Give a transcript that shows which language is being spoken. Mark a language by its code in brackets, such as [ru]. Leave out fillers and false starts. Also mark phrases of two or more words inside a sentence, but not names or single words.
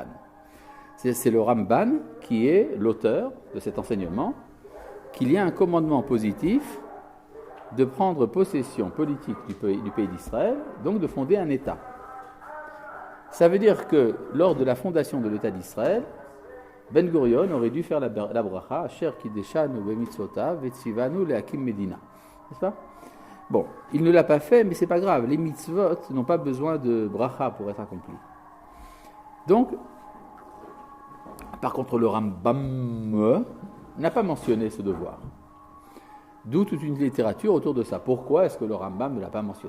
[fr] C'est le Ramban qui est l'auteur de cet enseignement, qu'il y a un commandement positif de prendre possession politique du pays d'Israël, donc de fonder un État. Ça veut dire que lors de la fondation de l'État d'Israël, Ben Gurion aurait dû faire la bracha, [he] אשר קדשנו במצוותיו וציונו להקים מדינה. [fr] N'est-ce pas ? Bon, il ne l'a pas fait, mais c'est pas grave. Les mitzvot n'ont pas besoin de bracha pour être accomplis. Donc, par contre, le Rambam n'a pas mentionné ce devoir. D'où toute une littérature autour de ça. Pourquoi est-ce que le Rambam ne l'a pas mentionné ?